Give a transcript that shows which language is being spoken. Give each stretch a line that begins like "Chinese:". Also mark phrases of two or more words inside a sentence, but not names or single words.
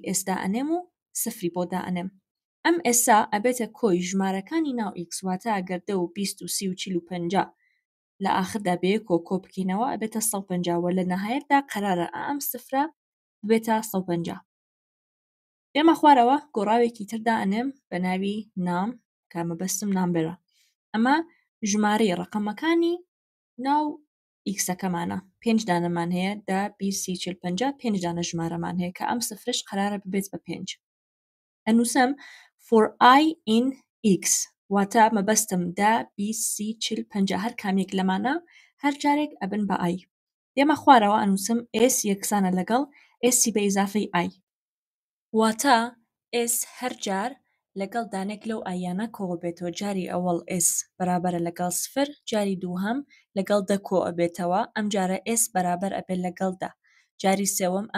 Central Kurdish: ئێستا ئەنێم و سفری بۆ دائەنێم ئەم ئێستا ئەبێتە کۆی ژمارەکانی ناو x واتە ئەگەر 10 و 20 و 30 و 40 و 50 لە ئاخردا بەیەکۆ کۆ بکەینەوە ئەبێتە 150 و لە نەهایەتدا قەرارە ئەم سفرە بێتە 150 دێمە خوارەوە گۆڕاوێکی تردا ئەنێم بە ناوی نام کە مەبەستم نامبەرە ئەمە ژمارەی ڕقەمەکانی ناو ئیکسەکەمانە 5 دانەمان هەیە 10 20 30 40 50 5 دانە ژمارەمان هەیە کە ئەم سفرش قرارە ببێت بە 5 ئەنووسم
English: for I in x
Central Kurdish: واتە مەبەستم 10 20 30 40 50 هەر کامێک لەمانە هەر جارێک ئەبن بە I دێمە خوارەوە ئەنووسم s یەکسانە لەگەڵ s بە ئیزافەی I واتە s هەر جار لەگەڵ دانێک لەو ئایانە کۆ بێتەوە جاری ئەوەڵ s بەرابەرە لەگەڵ سفر جاری دووهەم لەگەڵ دە کۆ ئەبێتەوە ئەم جارە s بەرابەر ئەبێت لەگەڵ دە جاری سێوەم ئەم